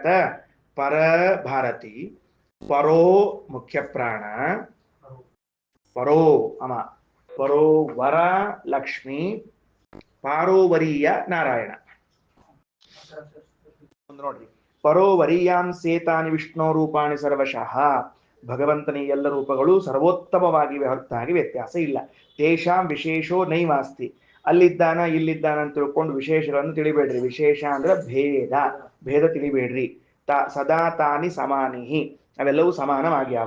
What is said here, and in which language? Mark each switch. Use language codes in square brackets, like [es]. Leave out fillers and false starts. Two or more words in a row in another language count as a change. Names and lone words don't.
[sa] ಪರ ಭಾರತಿ, ಪರೋ ಮುಖ್ಯ ಪ್ರಾಣ, ಪರೋ ಅಮ ಪರೋ ವರ ಲಕ್ಷ್ಮಿ, ಪಾರೋವರೀಯ ನಾರಾಯಣ. ನೋಡ್ರಿ, ಪರೋವರೀಯಾಂ ಸೇತಾನಿ ವಿಷ್ಣು ರೂಪಾಣಿ ಸರ್ವಶಃ. [kn] ಭಗವಂತನ ಎಲ್ಲ ರೂಪಗಳು ಸರ್ವೋತ್ತಮವಾಗಿವೆ, ಹೊರತಾಗಿ ವ್ಯತ್ಯಾಸ ಇಲ್ಲ. [sa] ತೇಷಾಂ ವಿಶೇಷೋ ನೈವಾಸ್ತಿ. [kn] ಅಲ್ಲಿದ್ದಾನ ಇಲ್ಲಿದ್ದಾನ ಅಂತ ತಿಳ್ಕೊಂಡು ವಿಶೇಷಗಳನ್ನು ತಿಳಿಬೇಡ್ರಿ. ವಿಶೇಷ ಅಂದ್ರೆ ಭೇದ, ಭೇದ ತಿಳಿಬೇಡ್ರಿ. [sa] ಸದಾ ತಾನಿ ಸಮಾನಿಹಿ, [kn] ಅವೆಲ್ಲವೂ ಸಮಾನವಾಗ್ಯಾವ.